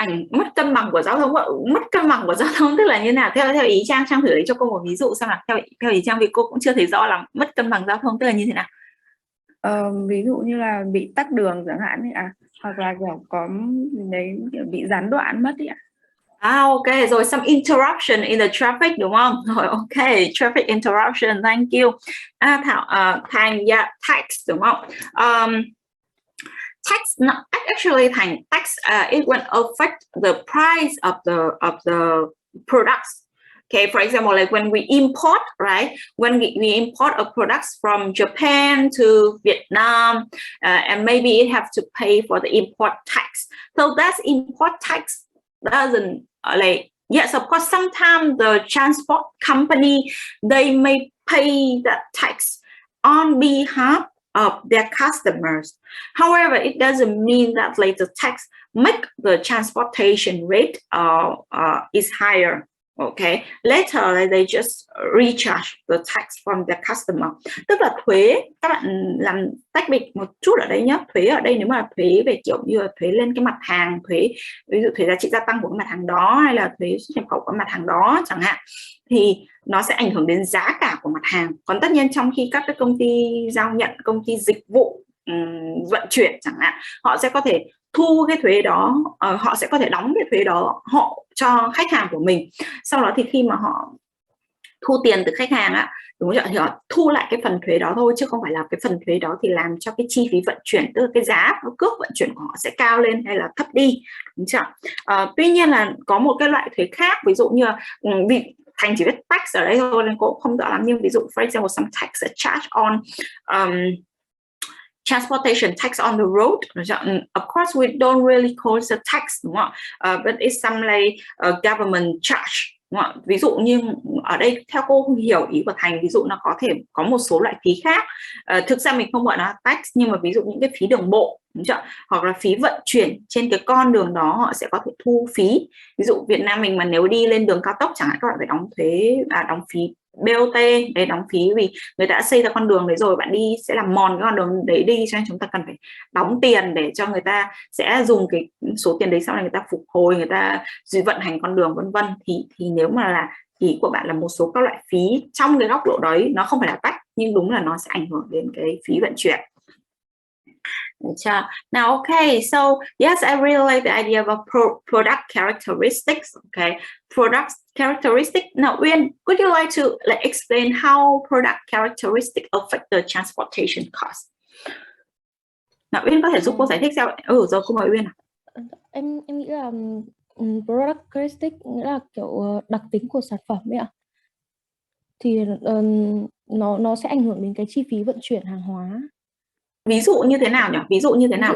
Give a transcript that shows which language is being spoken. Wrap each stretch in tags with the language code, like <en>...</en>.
<vi>Mất cân bằng của giao thông tức là như nào? Theo ý Trang thử lấy cho cô một ví dụ xem nào. Theo ý Trang vì cô cũng chưa thấy rõ là mất cân bằng giao thông tức là như thế nào. Ví dụ như là bị tắc đường chẳng hạn ấy ạ, hoặc là kiểu có đấy kiểu bị gián đoạn mất ấy ạ.</vi> <en>Okay, rồi some interruption in the traffic</en> <vi>đúng không?</vi> <en>Rồi okay, traffic interruption, thank you.</en> <vi>Thảo Thành, yeah, tax đúng không?</vi> <en>Tax, actually Thành, tax it will affect the price of the products. Okay, for example, like when we import, right? When we import a products from Japan to Vietnam, and maybe it have to pay for the import tax. So that's import tax doesn't like, yes, of course, sometimes the transport company, they may pay that tax on behalf of their customers. However, it doesn't mean that like the tax make the transportation rate is higher. Okay, later they just recharge the tax from the customer.</en> <vi>Tức là thuế, các bạn làm tách biệt một chút ở đây nhé. Thuế ở đây nếu mà thuế về kiểu như là thuế lên cái mặt hàng, thuế ví dụ thuế giá trị gia tăng của cái mặt hàng đó hay là thuế xuất nhập khẩu của mặt hàng đó chẳng hạn, thì nó sẽ ảnh hưởng đến giá cả của mặt hàng. Còn tất nhiên trong khi các cái công ty giao nhận, công ty dịch vụ vận chuyển chẳng hạn, họ sẽ có thể thu cái thuế đó, họ sẽ có thể đóng cái thuế đó họ cho khách hàng của mình. Sau đó thì khi mà họ thu tiền từ khách hàng á, đúng không? Thì họ thu lại cái phần thuế đó thôi, chứ không phải là cái phần thuế đó thì làm cho cái chi phí vận chuyển, tức là cái giá cước vận chuyển của họ sẽ cao lên hay là thấp đi, đúng chưa? Tuy nhiên là có một cái loại thuế khác, ví dụ như vì Thành chỉ biết tax ở đây thôi nên cô không rõ lắm, nhưng ví dụ</vi> <en>for example some tax charge on transportation tax on the road. Of course, we don't really call it a tax,</en> <vi>đúng không?</vi> <en>But it's some like government charge.</en> <vi>Đúng không? Ví dụ như ở đây theo cô không hiểu ý của Thành, ví dụ nó có thể có một số loại phí khác. Thực ra mình không gọi nó tax, nhưng mà ví dụ những cái phí đường bộ, đúng chưa? Hoặc là phí vận chuyển trên cái con đường đó họ sẽ có thể thu phí. Ví dụ Việt Nam mình mà nếu đi lên đường cao tốc chẳng hạn, các bạn phải đóng thuế, đóng phí BOT để đóng phí vì người ta đã xây ra con đường đấy rồi, bạn đi sẽ làm mòn cái con đường đấy đi, cho nên chúng ta cần phải đóng tiền để cho người ta sẽ dùng cái số tiền đấy sau này người ta phục hồi, người ta vận hành con đường vân vân. Thì nếu mà là Ý của bạn là một số các loại phí trong cái góc độ đấy nó không phải là tách, nhưng đúng là nó sẽ ảnh hưởng đến cái phí vận chuyển.</vi> <en>Now, okay, so yes, I really like the idea of product characteristics. Okay, product characteristic. Now, Uyên, would you like to explain how product characteristics affect the transportation cost?</en> <vi>Nào, Uyên có thể giúp cô giải thích sao? Rồi cô mời Uyên. Em nghĩ là product characteristic nghĩa là kiểu đặc tính của sản phẩm ấy ạ. Thì nó sẽ ảnh hưởng đến cái chi phí vận chuyển hàng hóa. Ví dụ như thế nào nhỉ? Ví dụ như thế nào?</vi>